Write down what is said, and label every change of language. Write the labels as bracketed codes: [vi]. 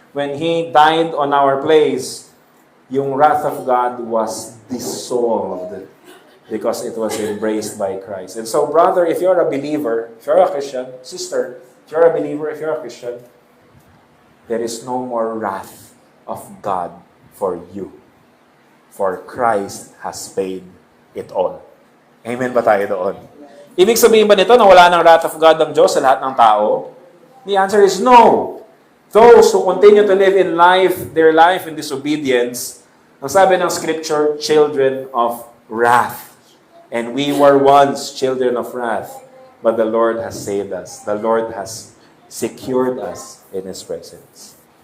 [en] When He died on our place, yung wrath of God was dissolved because it was embraced by Christ. And so, brother, if you're a believer, if you're a Christian, sister, if you're a believer, if you're a Christian, there is no more wrath of God for you. For Christ has paid it all. [tl] Amen ba tayo doon? Ibig sabihin ba nito na wala ng wrath of God ng Diyos sa lahat ng tao? [en] The answer is no. Those who continue to live in life, their life in disobedience, [tl] ang sabi ng Scripture, [en] children of wrath. And we were once children of wrath, but the Lord has saved us. The Lord has secured us in His presence.